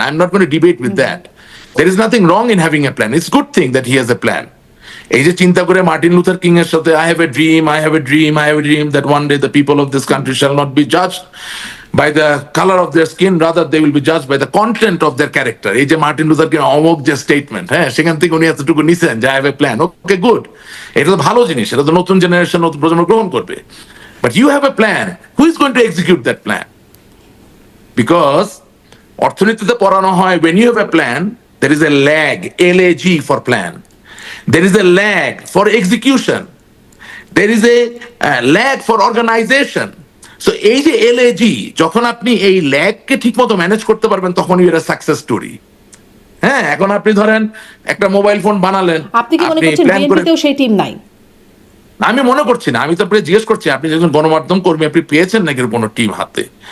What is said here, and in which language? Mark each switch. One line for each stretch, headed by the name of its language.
English: I'm not going to debate with that. There is nothing wrong in having a plan. It's a good thing that he has a plan.
Bangla: এই যে চিন্তা করে Martin Luther king এর সাথে
English: I have a dream that one day the people of this country shall not be judged by the color of their skin, rather they will be judged by the content of their character.
Bangla: এই যে Martin Luther king অমোক যে statement, হ্যাঁ, সেখান থেকে উনি এতটুকু নিছেন যে
English: I have a plan. Okay, good.
Bangla: এটা তো ভালো জিনিস, এটা তো নতুন জেনারেশন, নতুন প্রজন্ম গ্রহণ করবে।
English: But you have a plan. Who is going to execute that plan? Because
Bangla: অর্থনীতিতে পড়ানো হয়,
English: when you have a plan, there is a lag, LAG for plan. There is a lag for execution. There is a lag for organization.
Bangla: So এই যে LAG, যখন আপনি এই ল্যাগকে ঠিক মতো ম্যানেজ করতে পারবেন, তখন
English: You are a success story.
Bangla: হ্যাঁ, এখন আপনি ধরেন একটা মোবাইল ফোন বানালেন, আপনি কি মনে করছেন বিএনপিতেও সেই টিম নাই? আমি মনে করছি না, আমি তো আপনাকে জিজ্ঞেস করছি, আপনি যখন গণমাধ্যম কর্মী, আপনি পেয়েছেন নাকি কোনো টিম হাতে?